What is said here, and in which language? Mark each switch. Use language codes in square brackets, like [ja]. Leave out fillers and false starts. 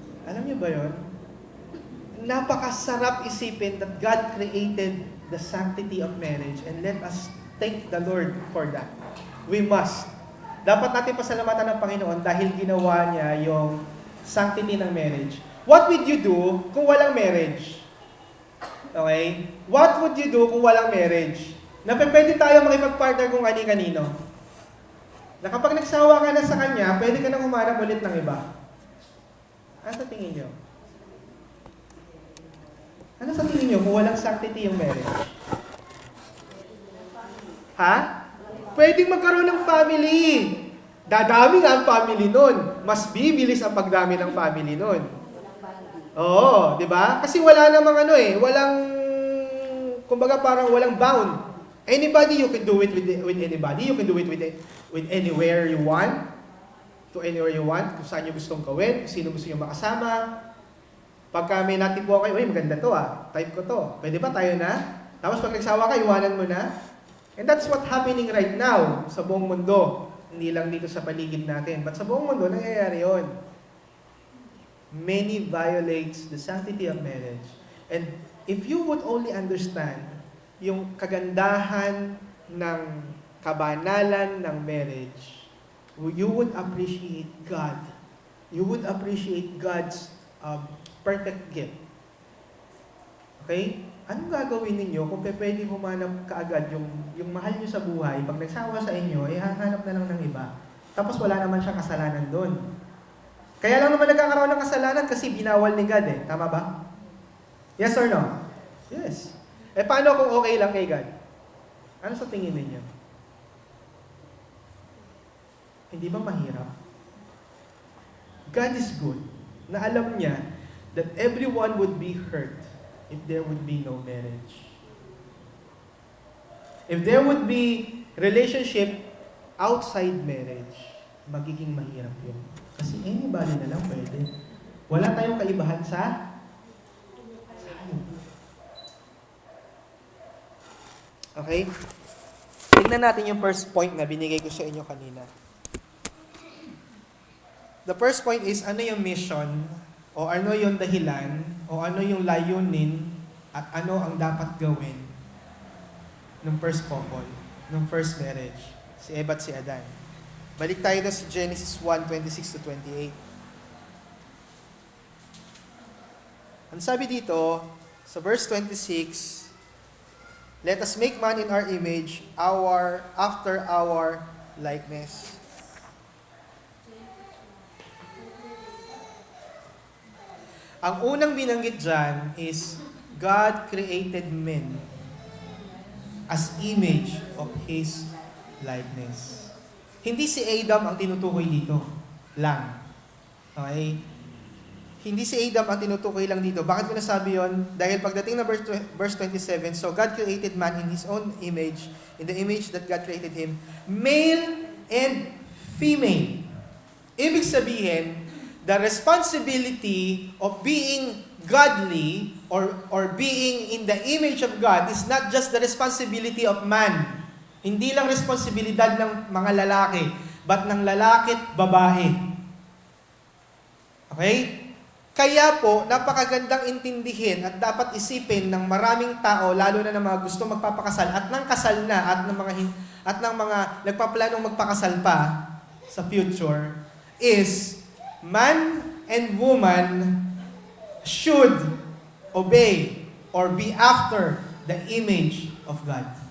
[tl] Alam niyo ba yun? Napakasarap isipin [en] that God created the sanctity of marriage and let us thank the Lord for that. We must. [tl] Dapat natin pasalamatan ng Panginoon dahil ginawa niya yung sanctity ng marriage. [en] What would you do [tl] kung walang [en] marriage? Okay? What would you do [tl] kung walang [en] marriage? [tl] Na pwede tayo makipag-partner kung kani-kanino. Na kapag nagsawa ka na sa kanya, pwede ka nang humanap ulit ng iba. Ano sa tingin nyo? Ano sa tingin nyo kung walang sanctity yung marriage? Ha? Pwedeng magkaroon ng family. Dadami nga ang family nun. Mas bibilis ang pagdami ng family nun. Oo, di ba? Kasi wala namang walang, kumbaga parang walang bound. [en] Anybody, you can do it with anybody. You can do it with anywhere you want. To anywhere you want. [tl] Kung saan nyo gustong gawin. Kung sino gusto nyo makasama. Pagka may natipuan kayo, maganda to type ko to. Pwede ba tayo na? Tapos pag nagsawa ka, iwanan mo na. [en] And that's what's happening right now [tl] sa buong mundo. Hindi lang dito sa paligid natin. But sa buong mundo, nangyayari yun. [en] Many violates the sanctity of marriage. And if you would only understand [tl] yung kagandahan ng kabanalan ng [en] marriage, you would appreciate God. You would appreciate God's perfect gift. Okay? [tl] Anong gagawin ninyo kung pwede humanap kaagad yung mahal nyo sa buhay, pag nagsawa sa inyo, hahanap na lang ng iba. Tapos wala naman siyang kasalanan doon. Kaya lang naman nagkakaroon ng kasalanan kasi binawal ni God eh. Tama ba? [en] Yes or no? Yes. [tl] Paano kung okay lang kay God? Ano sa tingin ninyo? Hindi ba mahirap? [en] God is good. [tl] Na alam niya [en] that everyone would be hurt if there would be no marriage. If there would be relationship outside marriage, [tl] magiging mahirap yun. Kasi anybody na lang pwede. Wala tayong kaibahan sa okay? Tingnan natin yung first point na binigay ko sa inyo kanina. [en] The first point is, [tl] ano yung mission, o ano yung dahilan, o ano yung layunin, at ano ang dapat gawin ng first couple, ng first marriage, si Eva at si Adan. Balik tayo na sa Genesis 1:26-28. Ang sabi dito, sa [en] verse 26, let us make man in our image, after our likeness. [tl] Ang unang binanggit dyan [en] is, God created men as image of His likeness. [tl] Hindi si Adam ang tinutukoy dito lang. Okay? Hindi si Adam ang tinutukoy lang dito. Bakit ko nasabi yon? Dahil pagdating na [en] verse 27, so God created man in His own image, in the image that God created him, male and female. [tl] Ibig sabihin, [en] the responsibility of being godly or being in the image of God is not just the responsibility of man. [tl] Hindi lang responsibilidad ng mga lalaki, but ng lalaki at babae. Okay? Kaya po, napakagandang intindihin at dapat isipin ng maraming tao, lalo na ng mga gusto magpapakasal at ng kasal na at ng mga nagpaplanong magpakasal pa sa future, [en] is man and woman should obey or be after the image of God.